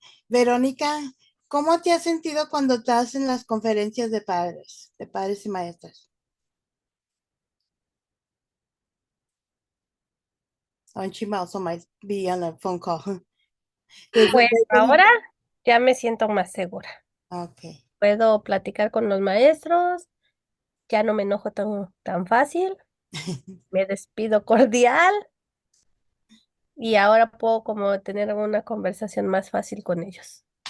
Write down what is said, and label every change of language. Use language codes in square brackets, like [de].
[es] Verónica, ¿cómo te has sentido cuando estás en las conferencias de padres y maestras? [en] Oh, she also might be on a phone call. [es] Pues ahora ya me siento más segura. [en] Okay. [es] Puedo platicar con los maestros, ya no me enojo tan fácil, me despido cordial y ahora puedo como tener una conversación más fácil con ellos.